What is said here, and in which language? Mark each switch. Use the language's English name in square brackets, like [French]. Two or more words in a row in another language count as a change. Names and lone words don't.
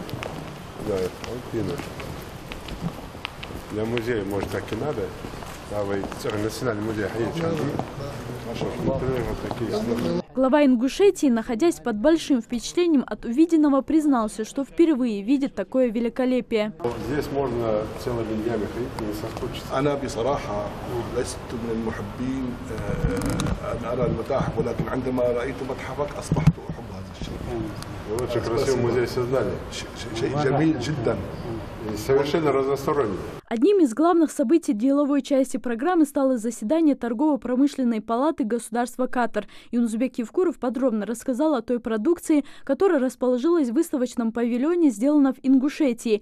[Russian] Да, для музея, может, так и надо. Национальный музей. Глава Ингушетии, находясь под большим впечатлением от увиденного, признался, что впервые видит такое великолепие. Здесь можно целыми днями ходить, не соскучиться. [Arabic] أنا بصراحة لست من المحبين أن أرى المتاحف ولكن عندما رأيت متحفك أصبحت أحب هذا الشيء. [Russian] Очень красивый музей создали. [Arabic] شيء جميل جدا. [Russian] Совершенно разносторонний. Одним из главных событий деловой части программы стало заседание Торгово-промышленной палаты государства Катар. Юнусбек Евкуров подробно рассказал о той продукции, которая расположилась в выставочном павильоне, сделана в Ингушетии.